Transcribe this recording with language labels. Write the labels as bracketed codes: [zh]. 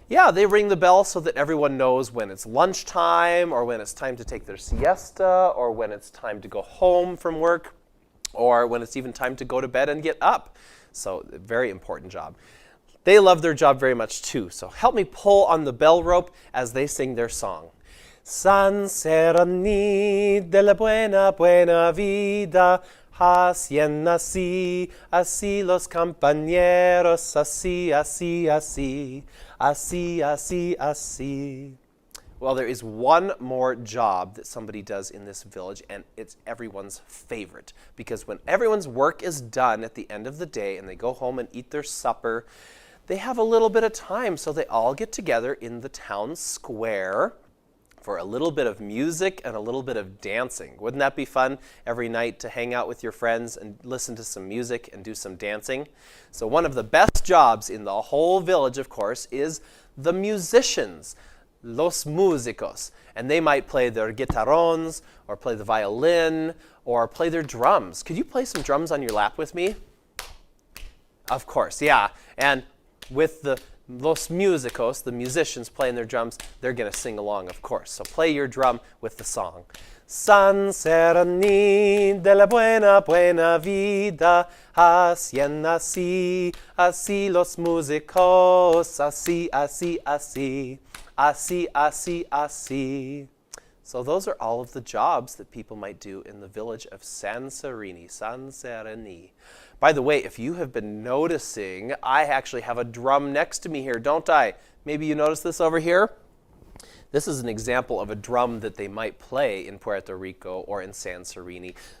[en] Yeah, they ring the bell so that everyone knows when it's lunchtime, or when it's time to take their siesta, or when it's time to go home from work, or when it's even time to go to bed and get up. So, very important job. They love their job very much too. So help me pull on the bell rope as they sing their song. [es] San Sereni de la buena, buena vida, hacían así, así los compañeros, así, así, así, así, así, así. [en] Well, there is one more job that somebody does in this village, and it's everyone's favorite. Because when everyone's work is done at the end of the day and they go home and eat their supper, they have a little bit of time, so they all get together in the town square for a little bit of music and a little bit of dancing. Wouldn't that be fun every night to hang out with your friends and listen to some music and do some dancing? So one of the best jobs in the whole village, of course, is the musicians, los músicos. And they might play their guitarrons, or play the violin, or play their drums. Could you play some drums on your lap with me? Of course, yeah. And with the los músicos, the musicians playing their drums, they're going to sing along, of course. So play your drum with the song. [es] San Sereni de la buena, buena vida, hacían así, así los músicos, así, así, así, así, así, así. [en] So those are all of the jobs that people might do in the village of San Sereni, San Sereni. By the way, if you have been noticing, I actually have a drum next to me here, don't I? Maybe you noticed this over here? This is an example of a drum that they might play in Puerto Rico or in San Sereni.